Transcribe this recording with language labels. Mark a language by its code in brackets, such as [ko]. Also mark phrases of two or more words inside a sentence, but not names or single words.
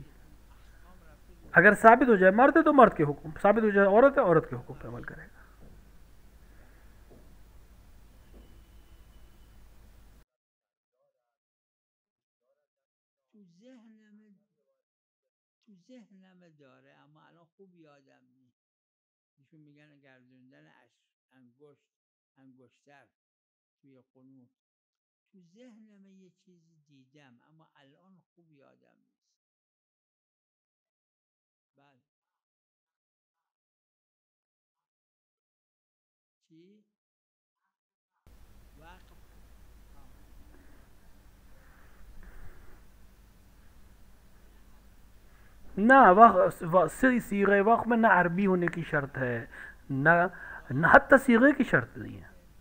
[ur] اگر ثابت ہو جائے مرد ہے تو مرد کے حکم، ثابت ہو جائے عورت ہے عورت کے حکم پہ عمل کرے گا. [fa] تو ذهنم داره اما الان خوب یادم نیست. ایشون میگن گردوندن انگشتر توی قنوت. تو ذهنم یه چیزی دیدم اما الان خوب یادم نیست. بله. چی؟ وقت. [ur] نہ صیغہ وقف میں نہ عربی ہونے کی شرط ہے، نہ حتی صیغے کی شرط نہیں ہے.